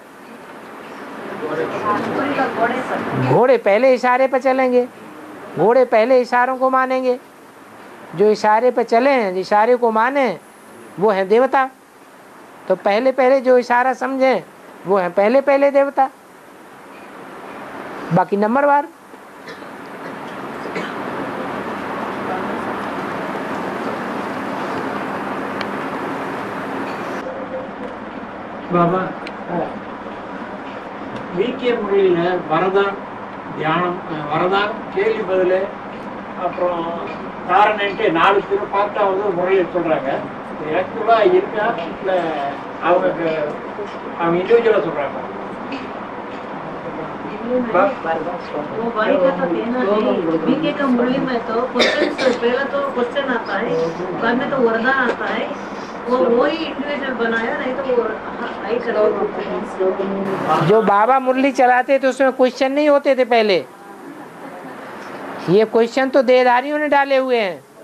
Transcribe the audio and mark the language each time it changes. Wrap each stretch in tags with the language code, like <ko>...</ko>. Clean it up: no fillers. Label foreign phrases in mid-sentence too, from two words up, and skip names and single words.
<hi>घोड़े पहले इशारे पर चलेंगे। घोड़े पहले इशारों को मानेंगे। जो इशारे पर चले, इशारे को माने, वो है देवता। तो पहले पहले जो इशारा समझे वो है पहले पहले देवता, बाकी नंबरवार।</hi> <ta>பாபா வீக்கிய முறையில் வரதான் தியானம், வரதான் கேள்வி பதில், அப்புறம் தாரணைன்ட்டு 4 பேர் பார்த்தா வந்து முறையை சொல்கிறாங்க. ஆக்சுவலாக இருக்கா இல்லை அவங்க இண்டிவிஜுவலாக சொல்கிறாங்க?</ta> <hi>मुरली में वो भाई का तो कहना नहीं, बीके का मुरली में तो क्वेश्चन से पहले तो क्वेश्चन आता है, बाद में तो वरदान आता है, वो ही इंडिविजुअल बनाया, नहीं तो वो आई करो। जो बाबा मुरली चलाते थे उसमें क्वेश्चन नहीं होते थे पहले, ये क्वेश्चन तो देहधारियों ने डाले हुए हैं।</hi>